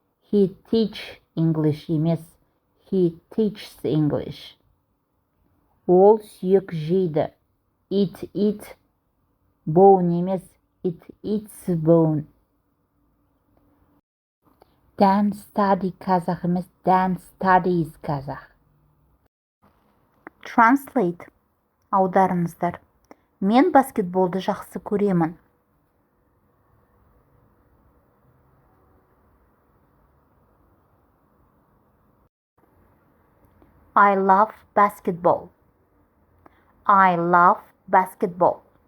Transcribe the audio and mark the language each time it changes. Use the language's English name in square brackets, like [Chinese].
[English] He teach English [Kazakh] емес. [English] He teaches English. [Kazakh] Ол сүйек жейді. [English] Eat bone [Kazakh] емес. [English] It eats bone. Dan study қазақ [Kazakh] емес. [English] Dan studies қазақ. Translate. [Kazakh] Аударыңыздар. Мен баскетболды жақсы көремін. [English] I love basketball. I love basketball.